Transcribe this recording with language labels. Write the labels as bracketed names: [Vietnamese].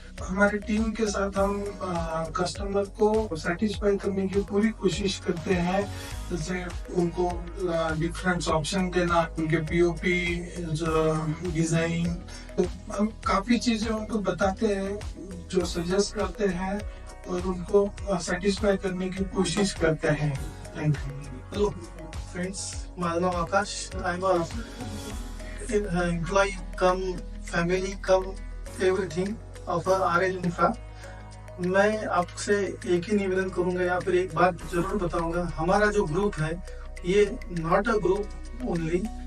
[Hindi] हमारी टीम के साथ हम कस्टमर को सेटिस्फाई करने की पूरी कोशिश करते हैं, जैसे उनको डिफरेंट ऑप्शन देना, उनके पीओपी डिजाइन, तो हम काफी चीजें उनको बताते हैं, जो सजेस्ट करते हैं और उनको सेटिस्फाई करने की कोशिश करते हैं। [English] Thank you. Hello friends, [Marathi] माझं नाव आकाश। [English] I am employee cum family cum everything of RL infra. [Hindi] मैं आपसे एक ही निवेदन करूंगा या फिर एक बात जरूर बताऊंगा, हमारा जो ग्रुप है ये [English] Not a group only.